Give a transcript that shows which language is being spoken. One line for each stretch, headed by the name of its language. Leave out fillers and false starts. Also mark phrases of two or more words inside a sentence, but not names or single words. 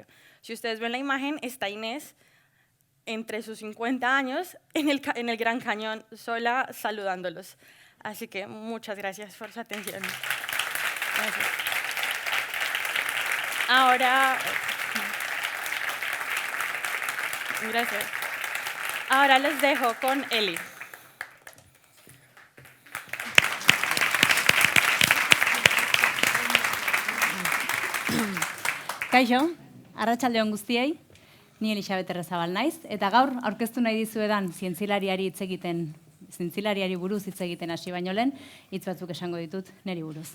Spanish: Si ustedes ven la imagen, está Inés, entre sus 50 años, en el Gran Cañón, sola, saludándolos. Así que muchas gracias por su atención. Gracias. Ahora, gracias. Ahora los dejo con Eli.
Basque: Kaixo, arratsalde on guztiei, ni Elisabet Errezabal naiz, eta gaur aurkeztu nahi dizuedan zientzilariari buruz hitz egiten hasi baino lehen, hitz batzuk esango ditut niri buruz.